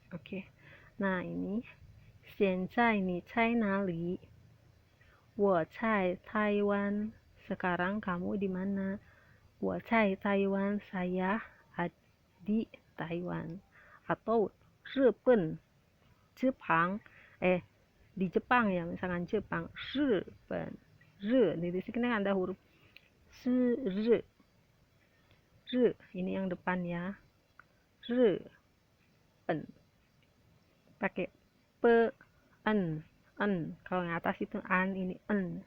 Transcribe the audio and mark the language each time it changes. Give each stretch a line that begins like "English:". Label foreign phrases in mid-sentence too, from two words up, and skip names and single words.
Indonesian: Oke. Nah, ini
Chinese: 现在你在哪里？我在台湾。
Indonesian: Sekarang kamu di mana?
Chinese: 我在台湾.
Indonesian: Saya di Taiwan. Atau 日本, Jepang. Di Jepang ya, misalkan Jepang. 日本. Di sini kan ada huruf 是日. Ini yang depan ya. 日本. Pakai pe, en. Kalau yang atas itu an, ini en.